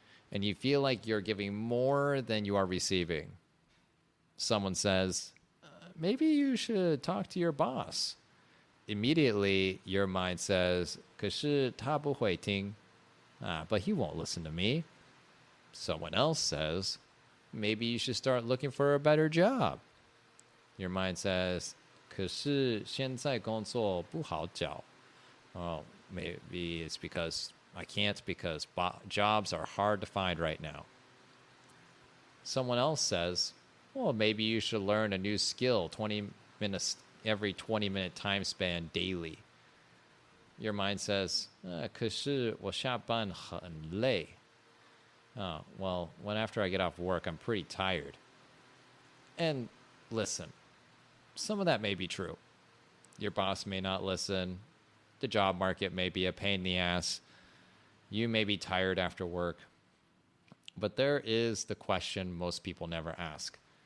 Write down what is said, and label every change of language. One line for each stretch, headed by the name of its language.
English: And you feel like you're giving more than you are receiving. Someone says, maybe you should talk to your boss. Immediately, your mind says,
Chinese: 可是他不会听.
English: But he won't listen to me. Someone else says, maybe you should start looking for a better job. Your mind says,
Chinese: 可是现在工作不好找.
English: Oh, maybe it's because I can't because jobs are hard to find right now. Someone else says, well, maybe you should learn a new skill 20 minutes every 20-minute time span daily. Your mind says,
Chinese: 可是我下班很累.
English: Oh, well, when after I get off work, I'm pretty tired. And listen, some of that may be true. Your boss may not listen. The job market may be a pain in the ass. You may be tired after work. But there is the question most people never ask.